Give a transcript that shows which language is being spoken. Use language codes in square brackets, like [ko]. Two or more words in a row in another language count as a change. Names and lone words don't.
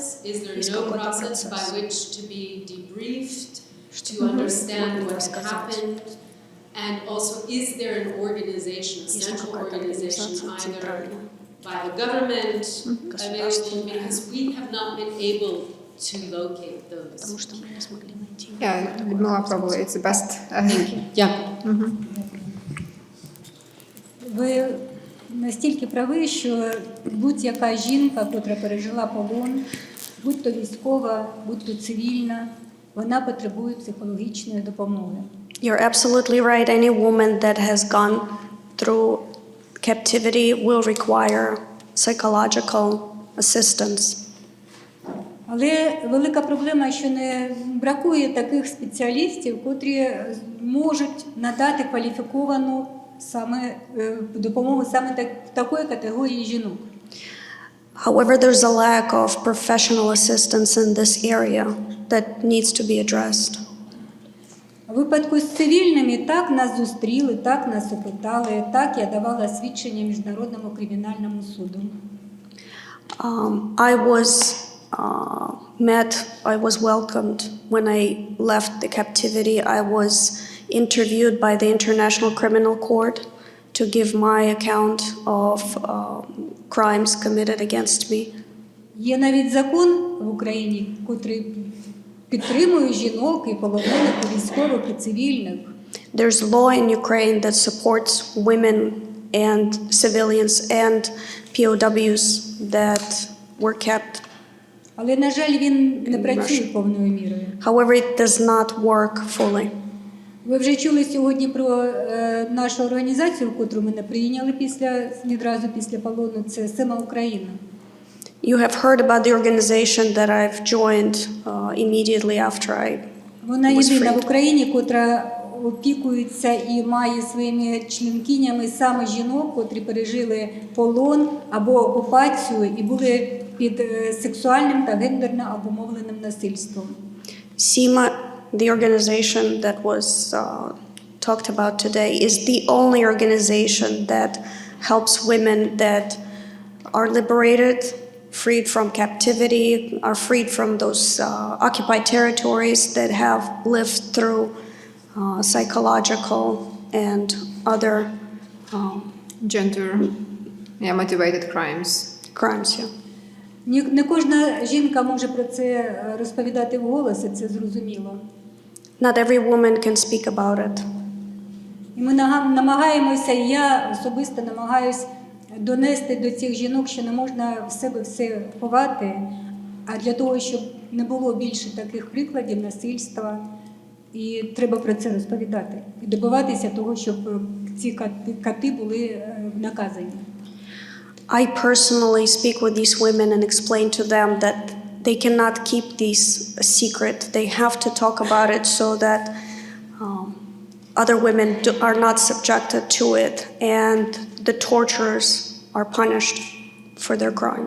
[en] Is there no process by which to be debriefed, to understand what happened? And also, is there an organization, a central organization, either by the government available? Because we have not been able to locate those. yeah, Ludmila, probably it's the best. [uk] Дякую. Ви настільки праві, що будь-яка жінка, котра пережила полон, будь то військова, будь то цивільна, вона потребує психологічної допомоги. [en] You're absolutely right. Any woman that has gone through captivity will require psychological assistance. [uk] Але велика проблема, що не бракує таких спеціалістів, котрі можуть надати кваліфіковану допомогу саме такої категорії жінок. [en] However, there's a lack of professional assistance in this area that needs to be addressed. [uk] У випадку з цивільними так нас зустріли, так нас опитали, так я давала свідчення Міжнародному кримінальному суду. [en] I was welcomed when I left the captivity. I was interviewed by the International Criminal Court to give my account of crimes committed against me. [uk] Є навіть закон в Україні, котрий підтримує жінок і полонених, і військових, і цивільних. [en] There's law in Ukraine that supports women and civilians and POWs that were kept. [uk] Але, на жаль, він не працює повною мірою. [en] However, it does not work fully. [uk] Ви вже чули сьогодні про нашу організацію, яку ми не прийняли відразу після полону, це «Сема Україна». [en] You have heard about the organization that I've joined immediately after I [uk] Вона [en] was [uk] єдина в [en] freed. [uk] Україні, котра опікується і має своїми членкинями саме жінок, котрі пережили полон або окупацію і були під сексуальним та гендерно обумовленим насильством. [en] SEMA, the organization that was talked about today, is the only organization that helps women that are liberated, freed from captivity, are freed from those occupied territories, that have lived through psychological and other Gender motivated crimes. crimes. Yeah. [uk] Не кожна жінка може про це розповідати вголос, і це зрозуміло. [en] Not every woman can speak about it. [uk] І ми намагаємося, і я особисто намагаюсь донести до цих жінок, що не можна в себе все ховати, а для того, щоб не було більше таких прикладів насильства, і треба про це розповідати. І добиватися того, щоб ці кати були наказані. [en] I personally speak with these women and explain to them that they cannot keep these a secret. They have to talk about it so that other women are not subjected to it and the torturers are punished for their crimes.